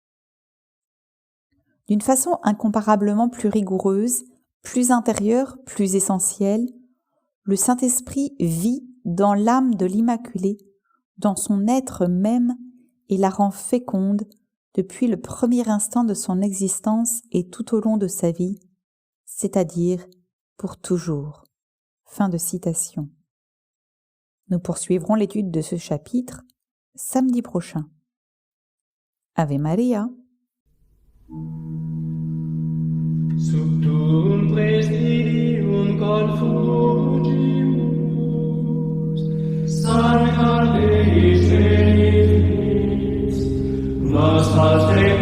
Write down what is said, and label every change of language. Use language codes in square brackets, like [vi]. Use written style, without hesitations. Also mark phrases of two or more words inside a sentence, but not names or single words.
[fr] D'une façon incomparablement plus rigoureuse, plus intérieure, plus essentielle, le Saint-Esprit vit dans l'âme de l'Immaculée, dans son être même, et la rend féconde depuis le premier instant de son existence et tout au long de sa vie, c'est-à-dire pour toujours. Fin de citation. Nous poursuivrons l'étude de ce chapitre samedi prochain. [la] Ave Maria. Subtum presidium confugimus, Sancta Dei Genitrix, nostras